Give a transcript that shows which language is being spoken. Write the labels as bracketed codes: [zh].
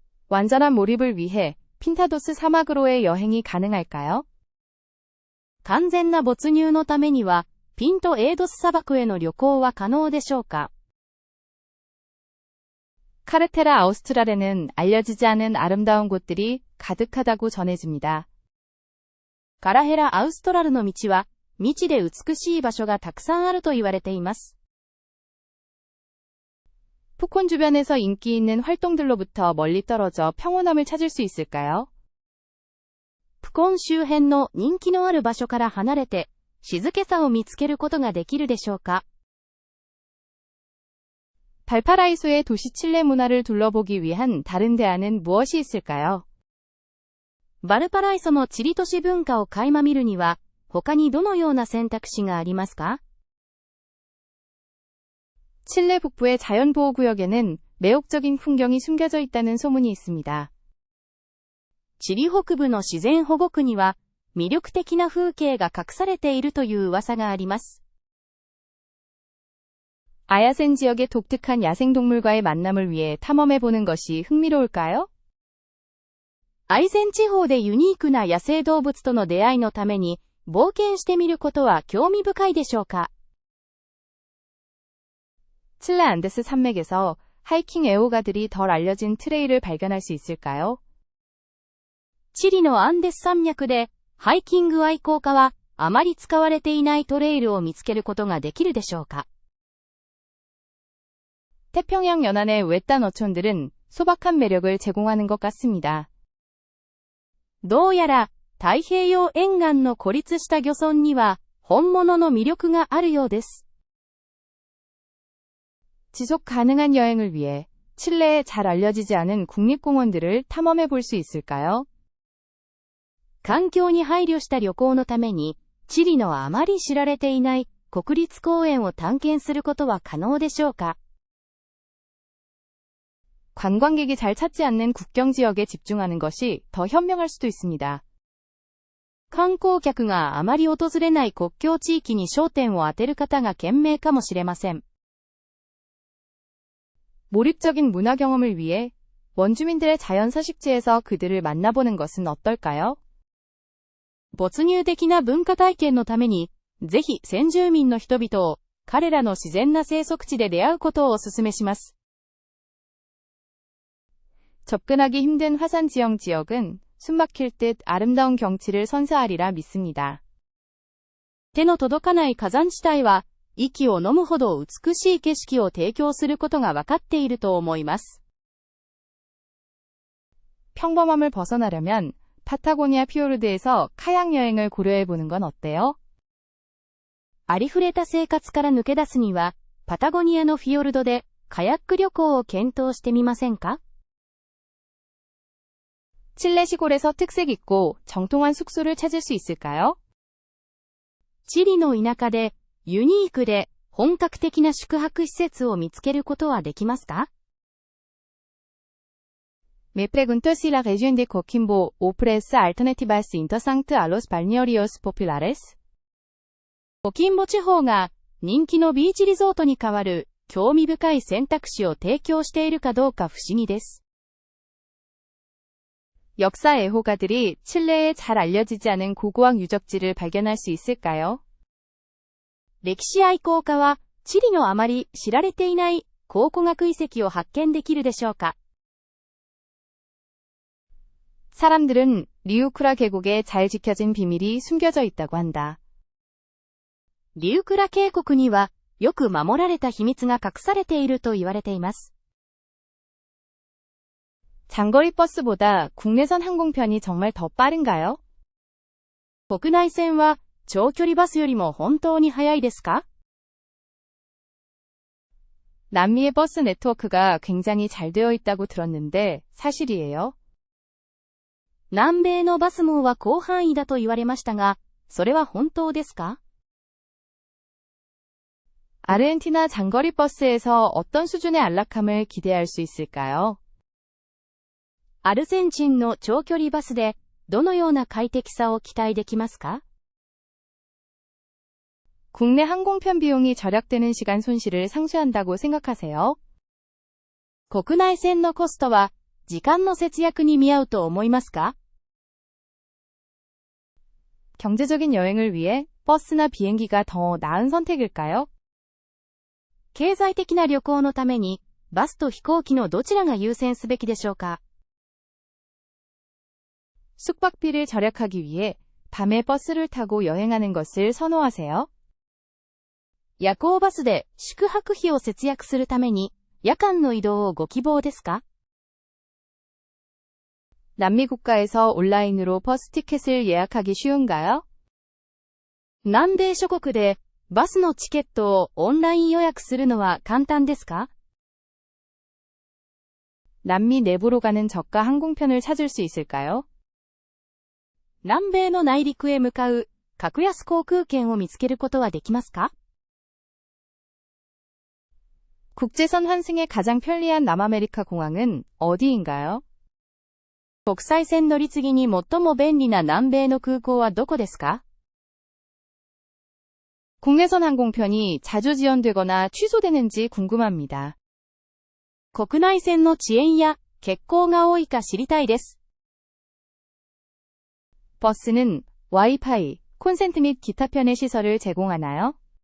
[ko] 완전한 몰입을 위해 핀타도스 사막으로의 여행이 가능할까요? [ja] 完全な没入のためには、ピントエイドス砂漠への旅行は可能でしょうか？ [ko] 카르테라 아우스트랄에는 알려지지 않은 아름다운 곳들이 가득하다고 전해집니다. [ja] カラヘラ・アウストラルの道は、未知で美しい場所がたくさんあると言われています。 [ko] 푸콘 주변에서 인기 있는 활동들로부터 멀리 떨어져 평온함을 찾을 수 있을까요? [ja] プコン周辺の人気のある場所から離れて、静けさを見つけることができるでしょうか？ [ko] 발파라이소의 도시 칠레 문화를 둘러보기 위한 다른 대안은 무엇이 있을까요? [ja] バルパライソのチリ都市文化を垣間見るには、他にどのような選択肢がありますか？ [ko] 칠레 북부의 자연보호구역에는 매혹적인 풍경이 숨겨져 있다는 소문이 있습니다. [ja] チリ北部の自然保護区には、魅力的な風景が隠されているという噂があります。 [ko] 아야센 지역의 독특한 야생동물과의 만남을 위해 탐험해보는 것이 흥미로울까요? [ja] アイゼン地方でユニークな野生動物との出会いのために冒険してみることは興味深いでしょうか？ [ko] 칠레 안데스 산맥에서 하이킹 애호가들이 덜 알려진 트레일을 발견할 수 있을까요? [ja] チリのアンデス山脈で、ハイキング愛好家は、あまり使われていないトレイルを見つけることができるでしょうか。 [ko] 태평양 연안의 외딴 어촌들은 소박한 매력을 제공하는 것 같습니다. [ja] どうやら、太平洋沿岸の孤立した漁村には、本物の魅力があるようです。 [ko] 지속 가능한 여행을 위해 칠레에 잘 알려지지 않은 국립공원들을 탐험해 볼 수 있을까요? [ja] 環境に配慮した旅行のために、チリのあまり知られていない国立公園を探検することは可能でしょうか。 [ko] 관광객이 잘 찾지 않는 국경 지역에 집중하는 것이 더 현명할 수도 있습니다. [ja] 観光客があまり訪れない国境地域に焦点を当てる方が賢明かもしれません。 [ko] 몰입적인 문화 경험을 위해 원주민들의 자연 서식지에서 그들을 만나보는 것은 어떨까요? [ja] 没入的な文化体験のために、ぜひ先住民の人々を彼らの自然な生息地で出会うことをお勧めします。 [ko] 접근하기 힘든 화산 지형 지역은 숨막힐 듯 아름다운 경치를 선사하리라 믿습니다. [ja] 手の届かない火山地帯は、息を飲むほど美しい景色を提供することが分かっていると思います。 [ko] 평범함을 벗어나려면 파타고니아 피오르드에서 카약 여행을 고려해 보는 건 어때요? [ja] ありふれた生活から抜け出すには、パタゴニアのフィヨルドでカヤック旅行を検討してみませんか？ [ko] 칠레 시골에서 특색 있고 정통한 숙소를 찾을 수 있을까요? [ja] チリの田舎でユニークで本格的な宿泊施設を見つけることはできますか？ [es] Me pregunto si la región de Coquimbo ofrece alternativas interesantes a los balnearios populares. [ja] コキンボ地方が人気のビーチリゾートに代わる興味深い選択肢を提供しているかどうか不思議です。 [ko] 역사 애호가들이 칠레에 잘 알려지지 않은 고고학 유적지를 발견할 수 있을까요? [ja] 歴史愛好家はチリのあまり知られていない考古学遺跡を発見できるでしょうか。 [ko] 사람들은 리우크라 계곡에 잘 지켜진 비밀이 숨겨져 있다고 한다. [ja] リュークラ渓谷にはよく守られた秘密が隠されていると言われています。 [ko] 장거리 버스보다 국내선 항공편이 정말 더 빠른가요? [ja] 国内線は長距離バスよりも本当に速いですか？ [ko] 남미의 버스 네트워크가 굉장히 잘 되어 있다고 들었는데 사실이에요? [ja] 南米のバス網は広範囲だと言われましたが、それは本当ですか？ [ko] 아르헨티나 장거리 버스에서 어떤 수준의 안락함을 기대할 수 있을까요? [ja] アルゼンチンの長距離バスでどのような快適さを期待できますか？ [ko] 국내 항공편 비용이 절약되는 시간 손실을 상쇄한다고 생각하세요? [ja] 国内線のコストは時間の節約に見合うと思いますか？ [ko] 경제적인 여행을 위해 버스나 비행기가 더 나은 선택일까요? [ja] 経済的な旅行のためにバスと飛行機のどちらが優先すべきでしょうか？ [ko] 숙박비를 절약하기 위해 밤에 버스를 타고 여행하는 것을 선호하세요? [ja] 夜行バスで宿泊費を節約するために夜間の移動をご希望ですか？ [ko] 남미 국가에서 온라인으로 버스 티켓을 예약하기 쉬운가요? [ja] 南米諸国でバスのチケットをオンライン予約するのは簡単ですか？ [ko] 남미 내부로 가는 저가 항공편을 찾을 수 있을까요? [ja] 南米の内陸へ向かう格安航空券を見つけることはできますか？ [ko] 국제선 환승에 가장 편리한 남아메리카 공항은 어디인가요? [ja] 国際線乗り継ぎに最も便利な南米の空港はどこですか？ [ko] 국내선 항공편이 자주 지연되거나 취소되는지 궁금합니다. [ja] 国内線の遅延や欠航が多いか知りたいです。 [ko] 버스는 와이파이, 콘센트 및 기타 편의 시설을 제공하나요?